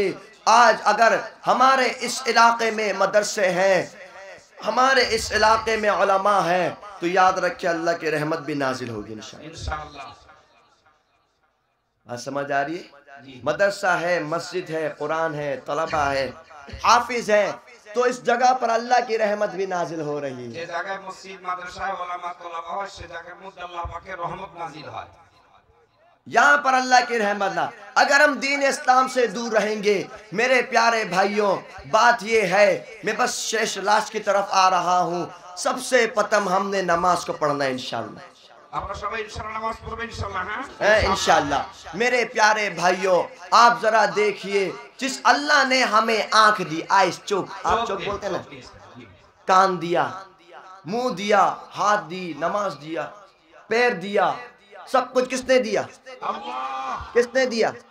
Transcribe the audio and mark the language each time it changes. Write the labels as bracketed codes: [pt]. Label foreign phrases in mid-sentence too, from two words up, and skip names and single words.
[ur] آج اگر ہمارے اس علاقے میں مدرسے ہیں، ہمارے اس علاقے میں علماء ہیں، تو یاد رکھیں اللہ کی رحمت بھی نازل ہوگی انشاءاللہ۔ بات سمجھ آ رہی ہے؟ مدرسہ ہے، مسجد ہے، قرآن ہے، طلبہ ہے، حافظ ہے، تو اس جگہ پر اللہ کی رحمت بھی نازل ہو رہی ہے۔ [bn] যে জায়গায় মসজিদ মাদ্রাসা ওলামা তোলাবা হয়, সে জায়গায় মধ্যে আল্লাহ পাকের রহমত নাজিল হয়। [ur] یہاں پر اللہ کی رحمت نہ، اگر ہم دین اسلام سے دور رہیں گے، میرے پیارے بھائیوں، بات یہ ہے، میں بس شیش لاش کی طرف آ رہا ہوں، سب سے پتم ہم نے نماز کو پڑھنا ہے انشاءاللہ، [bn] আমরা সবাই ইনশাআল্লাহ নামাজ পড়ব ইনশাআল্লাহ। হ্যাঁ [ur] انشاءاللہ۔ میرے پیارے بھائیوں، آپ ذرا دیکھیے، جس اللہ نے ہمیں آنکھ دی، آئیس چوک، آپ چوک بولتے ہیں نا، کان دیا، منہ دیا، ہاتھ دی، نماز دیا، پیر دیا، سب کچھ کس نے دیا؟ کس نے دیا؟